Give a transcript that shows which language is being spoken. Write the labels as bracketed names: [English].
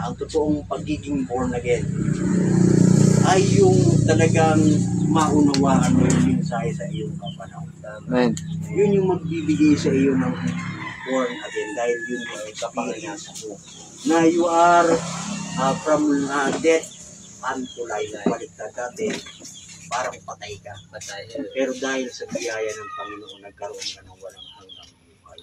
[Filipino] Ang totoong pagiging born again ay yung talagang maunawaan mo yung mensahe sa iyong kapanahon. Amen. Yun yung magbibigay sa iyo ng born again dahil yun yung experience mo. [English] Na you are from death unto life. [Filipino] Baliktad dati, parang patay ka. Pero dahil sa biyaya ng Panginoon, nagkaroon ka ng walang hanggang buhay.